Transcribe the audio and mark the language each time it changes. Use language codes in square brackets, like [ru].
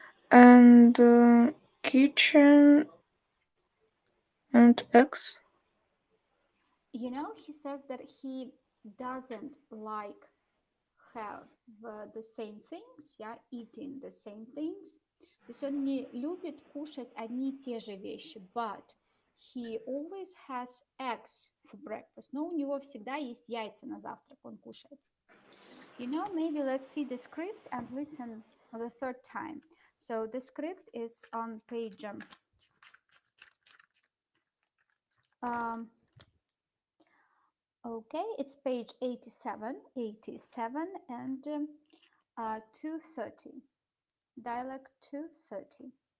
[en] And kitchen and eggs. You know, he says that he doesn't like have the same things, yeah, eating the same things. [ru] То есть он не любит кушать одни и те же вещи, [en] but he always has eggs for breakfast. [ru] Но у него всегда есть яйца на завтрак, он кушает. [en] You know, maybe let's see the script and listen for the third time. So the script is on page okay, it's page 87 and 230, dialogue 230.